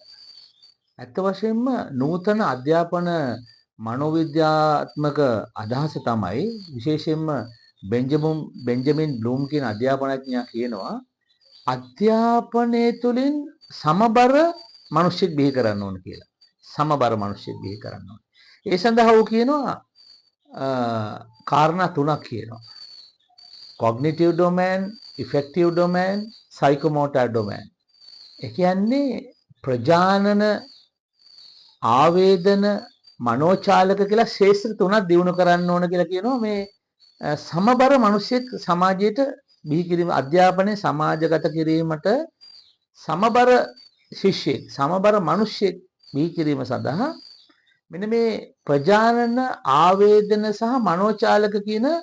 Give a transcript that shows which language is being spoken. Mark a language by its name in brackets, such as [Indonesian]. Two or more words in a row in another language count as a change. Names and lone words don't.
[Sinhala] ඇත්ත වශයෙන්ම නූතන අධ්‍යාපන මනෝවිද්‍යාත්මක අදහස තමයි විශේෂයෙන්ම බෙන්ජමින් බ්ලූම් කියන අධ්‍යාපනඥයා කියනවා අධ්‍යාපනය තුළින් සමබර මිනිස්සෙක් බිහි කරන්න ඕන කියලා. සමබර මිනිස්සෙක් බිහි කරන්න ඕන. ඒ සඳහා ਉਹ කියනවා කාරණා තුනක් කියනවා. [English] cognitive domain, effective domain, psychomotor domain. [Sinhala] ඒ කියන්නේ ප්‍රජානන ආවේදන මනෝචාලක කියලා ශේෂ්ත්‍ර තුනක් දිනු කරන්න ඕන කියලා කියනවා මේ සමබර මිනිසෙක් සමාජයට බිහි කිරීම අධ්‍යාපනයේ සමාජගත කිරීමට සමබර ශිෂ්‍යෙක් සමබර මිනිසෙක් බිහි කිරීම සඳහා මෙන්න මේ ප්‍රජානන ආවේදන සහ මනෝචාලක කියන